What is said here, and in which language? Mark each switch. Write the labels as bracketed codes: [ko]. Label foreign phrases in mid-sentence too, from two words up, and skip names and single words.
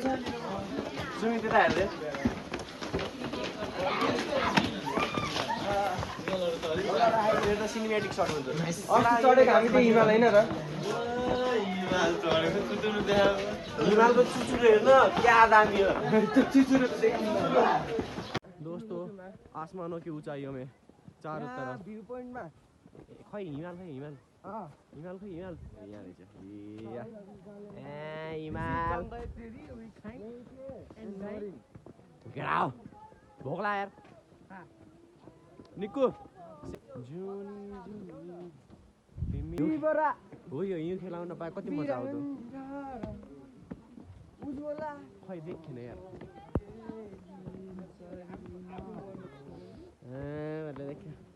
[ne] सुमित त्यता हेर्दै [en] cinematic shot [ne] हुन्छ अस्ति चढेको हामी त्यही हिमाल होइन र हिमालको चुचुरो हेर्न क्या दामी हो चुचुरो [hi] दोस्तों आसमानों की ऊंचाइयों में चारों तरफ [ne] भ्यू पोइन्टमा खै हिमाल खै हिमाल हिमाल खै हिमाल यहाँ रहेछ ए हिमाल घेराउ भोक लाग्यो यार निक्कु हो यो हिउँ खेलाउन पाए कति मजा आउँथ्यो खै देखेन यार देख्यो